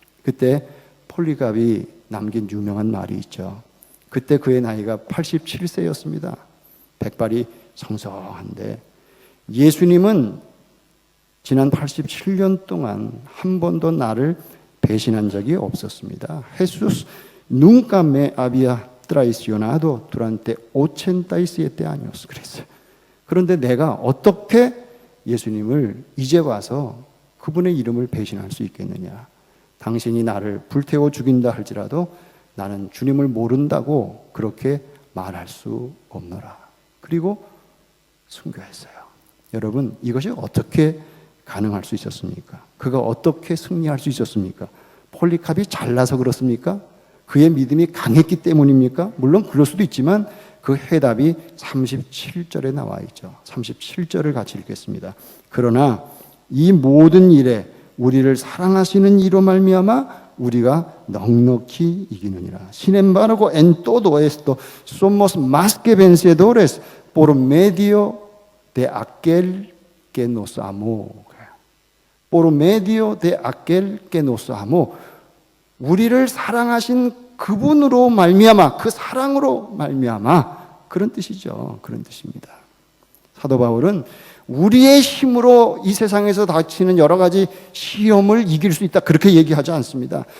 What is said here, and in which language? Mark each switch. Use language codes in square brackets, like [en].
[ko] 그때 폴리갑이 남긴 유명한 말이 있죠. 그때 그의 나이가 87세였습니다. 백발이 성성한데 예수님은 지난 87년 동안 한 번도 나를 배신한 적이 없었습니다. [es] Jesús nunca me había traicionado durante 87 años. [ko] 그랬어요. 그런데 내가 어떻게 예수님을 이제 와서 그분의 이름을 배신할 수 있겠느냐. 당신이 나를 불태워 죽인다 할지라도 나는 주님을 모른다고 그렇게 말할 수 없노라. 그리고 순교했어요. 여러분, 이것이 어떻게 가능할 수 있었습니까? 그가 어떻게 승리할 수 있었습니까? 폴리캅이 잘나서 그렇습니까? 그의 믿음이 강했기 때문입니까? 물론 그럴 수도 있지만 그 해답이 37절에 나와 있죠. 37절을 같이 읽겠습니다. 그러나 이 모든 일에 우리를 사랑하시는 이로 말미암아 우리가 넉넉히 이기느니라. [es] Sin embargo, en todo esto somos más que vencedores por medio de aquel que nos amó. Por medio de aquel que nos amó. [ko] 우리를 사랑하신 그분으로 말미암아, 그 사랑으로 말미암아, 그런 뜻이죠. 그런 뜻입니다. 사도 바울은 우리의 힘으로 이 세상에서 닥치는 여러 가지 시험을 이길 수 있다, 그렇게 얘기하지 않습니다.